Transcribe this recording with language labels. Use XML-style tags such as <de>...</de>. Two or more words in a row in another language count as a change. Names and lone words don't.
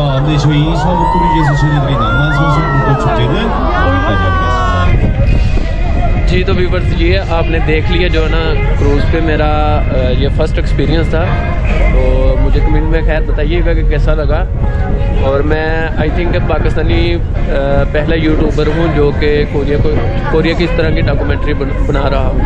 <ko>내시고 이사목 크루즈에서 진행되는 낭만 선상 불꽃 축제는 여기까지 하겠습니다.</ko> <ur>جی تو ویوورز یہ آپ نے دیکھ لیا جو ہے نا کروز پہ میرا یہ</ur> <en>first experience</en> <ur>था। تو مجھے کمنٹ میں خیر بتائیے گا کہ کیسا لگا. اور میں</ur> <en>I think</en> <ur>پاکستانی پہلا یوٹیوبر ہوں جو کہ کوریا کی اس طرح کی ڈاکیومنٹری بنا رہا ہوں.</ur>